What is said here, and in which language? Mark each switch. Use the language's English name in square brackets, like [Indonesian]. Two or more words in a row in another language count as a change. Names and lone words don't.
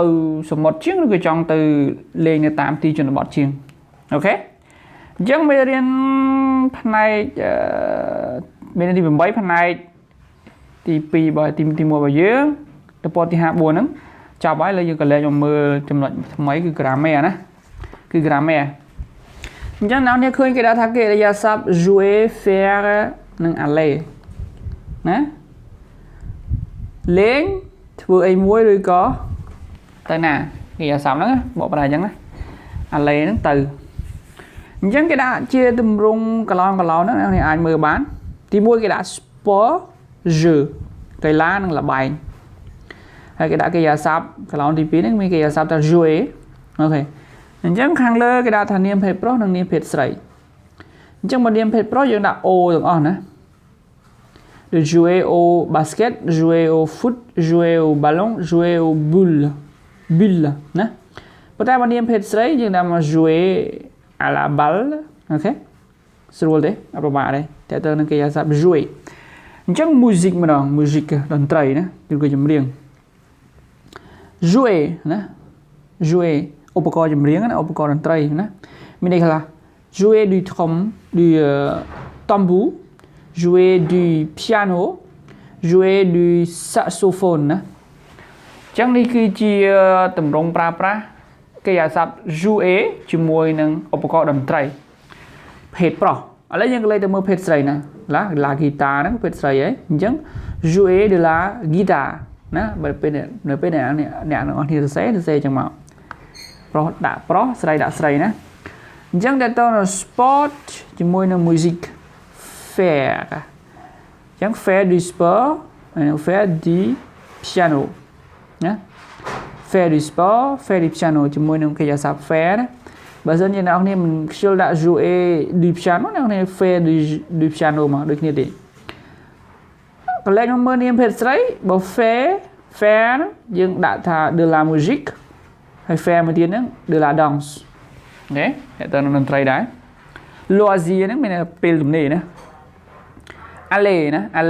[Khmer] សមុទ្រជាងឬក៏ចង់ទៅលេងនៅតាមទីជនបទជាងអូខេអញ្ចឹងមេរៀនផ្នែកមេរៀនទី8ផ្នែកទី2របស់ទី1របស់យើងទៅពណ៌ទី54ហ្នឹងចប់ហើយឥឡូវយើងក៏លេខមកមើលចំណុចថ្មីគឺ grammaire ណាគឺ grammaire អញ្ចឹងអ្នកនេះឃើញគេដាក់ថាកិរិយាសព្ទ [French] jouer faire [Khmer] និង aller ណាលេងធ្វើអីមួយឬក៏ ទៅណាកិរិយាសព្ទហ្នឹងបកប្រែអញ្ចឹងណា aller ហ្នឹងទៅអញ្ចឹងគេដាក់ជាទម្រង់កន្លងហ្នឹងអ្នកនេះអាចមើលបានទី1គេដាក់ [French] sport jeu [Khmer] កីឡានិងល្បែងហើយគេដាក់កិរិយាសព្ទកន្លងទី2ហ្នឹងមានកិរិយាសព្ទថា jouer អូខេអញ្ចឹងខាងលើគេដាក់ថានាមភេទប្រុសនិងនាមភេទស្រីអញ្ចឹងបើនាមភេទប្រុសយើងដាក់ o ទាំងអស់ណា [French] de jouer au basket jouer au foot jouer au ballon jouer au bulle [Khmer] ណាប៉ុន្តែបើនាមភេទស្រីយើងដាក់មក [French] jouer à la balle [Khmer] អូខេស្រួលទេអត់ពិបាកទេតែទៅនឹងកិរិយាសព្ទ jouer អញ្ចឹង music ម្ដង music តន្ត្រីណាឬក៏ ចម្រៀង jouer ណា jouer ឧបករណ៍ចម្រៀងណាឧបករណ៍តន្ត្រីណាមានន័យថា [French] jouer du tambour jouer du piano jouer du saxophone [Khmer] ណាអញ្ចឹងនេះគឺជាទម្រង់ប្រើប្រាស់កិរិយាសព្ទ jouer ជាមួយនឹងឧបករណ៍តន្ត្រី ភេទប្រុសឥឡូវយើងក៏លេខទៅមើលភេទស្រីណា [French] la guitare [Khmer] ហ្នឹងភេទស្រីហ៎អញ្ចឹង [French] jouer de la guitare [Khmer] ណាបើពេលនៅពេលអ្នកទាំងអស់គ្នាសរសេរអញ្ចឹងមកប្រុស ដាក់ប្រុសស្រីដាក់ស្រីណាអញ្ចឹងតើតើ sport ជាមួយនឹង music faire អញ្ចឹង [French] faire du sport [Khmer] ហើយ [French] faire du [Khmer] piano ណា [French] faire du sport faire du piano [Khmer] ជាមួយនឹងកិរិយាសព្ទ faire ណាបើសិនជាអ្នកនរគ្នាមិនខ្ជិលដាក់ [French] jouer du piano [Khmer] អ្នកនរគ្នា [French] faire du piano [Khmer] មកដូចគ្នាទេកលែងមកមើលនាមភេទស្រីបើ faire យើងដាក់ថា [French] de la musique [Khmer] ហើយ faire មួយទៀតហ្នឹង [French] de la danse [Khmer] អូខេតើនឹងតន្ត្រីដែរ loisir ហ្នឹងមានពេលទំនេរណា aller ណា